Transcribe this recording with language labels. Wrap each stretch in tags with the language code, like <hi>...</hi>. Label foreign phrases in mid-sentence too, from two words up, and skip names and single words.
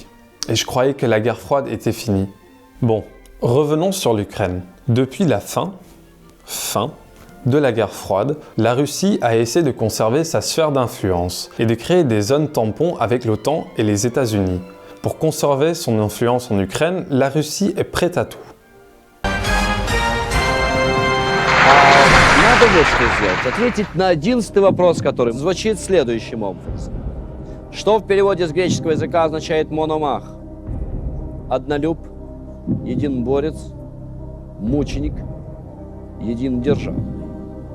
<fr>Et je croyais que la guerre froide était finie. Bon, revenons sur l'Ukraine. Depuis la fin de la guerre froide, la Russie a essayé de conserver sa sphère d'influence et de créer des zones tampons avec l'OTAN et les États-Unis. Pour conserver son influence en Ukraine, la Russie est prête à tout.</fr> <ru>Надо вот что сделать. Ответить на 11-й вопрос, который звучит следующим образом. Что в переводе с греческого языка означает мономах? Однолюб, единоборец, мученик, единодержав.</ru>